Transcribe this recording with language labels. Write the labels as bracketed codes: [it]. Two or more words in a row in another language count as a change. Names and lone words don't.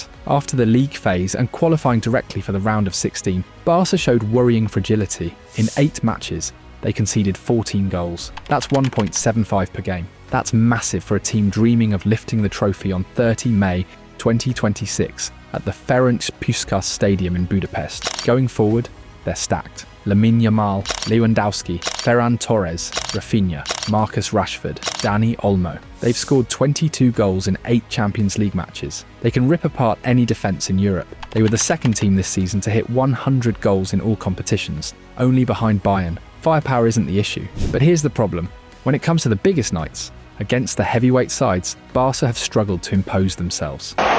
[en] After the league phase and qualifying directly for the round of 16, Barca showed worrying fragility. In 8 matches, they conceded 14 goals. That's 1.75 per game. That's massive for a team dreaming of lifting the trophy on 30 May 2026 at the Ferenc Puskás Stadium in Budapest. Going forward, they're stacked. Lamine Yamal, Lewandowski, Ferran Torres, Rafinha, Marcus Rashford, Dani Olmo. They've scored 22 goals in 8 Champions League matches. They can rip apart any defence in Europe. They were the second team this season to hit 100 goals in all competitions, only behind Bayern. Firepower isn't the issue. But here's the problem. When it comes to the biggest nights, against the heavyweight sides, Barca have struggled to impose themselves.